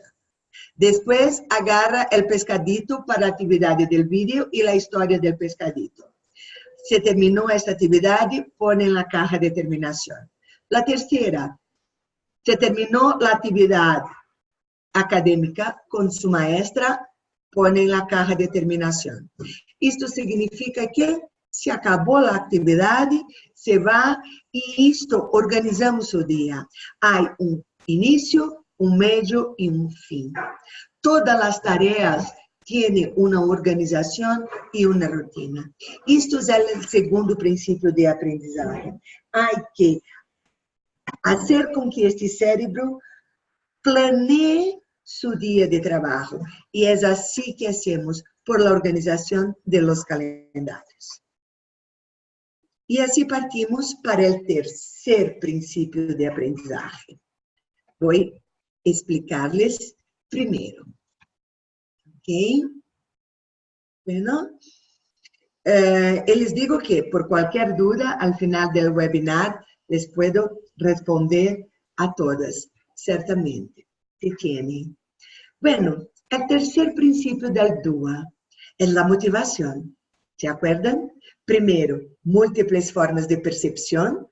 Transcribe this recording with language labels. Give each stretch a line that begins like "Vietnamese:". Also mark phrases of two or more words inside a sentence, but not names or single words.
Spanish: Después agarra el pescadito para la actividad del vídeo y la historia del pescadito. Se terminó esta actividad, pone en la caja de terminación. La tercera, se terminó la actividad académica con su maestra, pone en la caja de terminación.
Portuguese: Isto significa que se acabou a atividade, se vai, e isto organizamos o dia. Há um início, um meio e um fim. Todas as tarefas têm uma organização e uma rotina. Isto é o segundo princípio de aprendizagem. Há que fazer com que este cérebro planee su dia de trabalho. E é assim que
Spanish: hacemos por la
Portuguese: organização
Spanish: de los calendarios.
Portuguese: E assim partimos para o terceiro princípio de aprendizagem. Vou explicar-les primeiro. Ok?
Spanish: Bueno, les digo que
Portuguese: por qualquer dúvida,
Spanish: al final del webinar, les puedo responder a todas, certamente, si tienen. Bueno, el tercer principio del DUA es la motivación. ¿Se acuerdan? Primero, múltiples formas de percepción.